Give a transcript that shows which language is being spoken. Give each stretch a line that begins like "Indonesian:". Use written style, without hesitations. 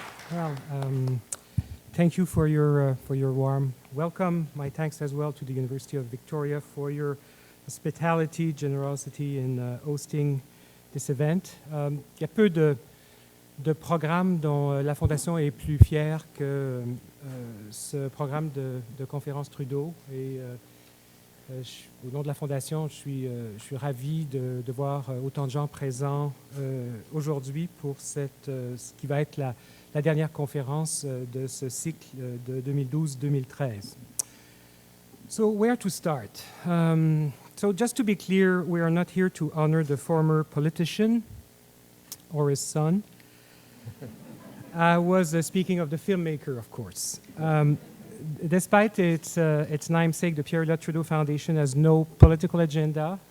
English: Well, thank you for your warm welcome. My thanks as well to the University of Victoria for your hospitality, generosity in hosting this event.
French: Il y a peu de programmes dont la Fondation est plus fière que ce programme de conférence Trudeau. Et au nom de la Fondation, je suis ravi de voir autant de gens présents aujourd'hui pour ce qui va être la dernière conférence de ce cycle de 2012-2013.
English: So where to start? So just to be clear, we are not here to honor the former politician or his son. I was speaking of the filmmaker, of course. Despite its namesake, the Pierre Elliott Trudeau Foundation has no political agenda.